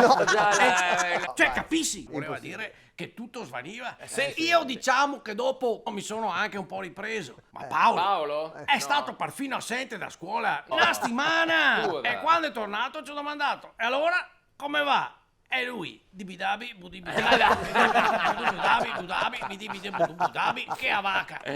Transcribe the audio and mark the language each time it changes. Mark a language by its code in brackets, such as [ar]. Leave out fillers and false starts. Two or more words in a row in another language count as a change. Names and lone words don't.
[it] Cioè, capisci? Voleva dire che tutto svaniva. Io diciamo che dopo mi sono anche un po' ripreso. Ma Paolo è stato perfino assente da scuola una settimana. Scusa. E quando è tornato ci ho domandato: e allora come va? E lui, dibidabi, budibidabi, budabi, budabi, budabi, budabi, che avaca.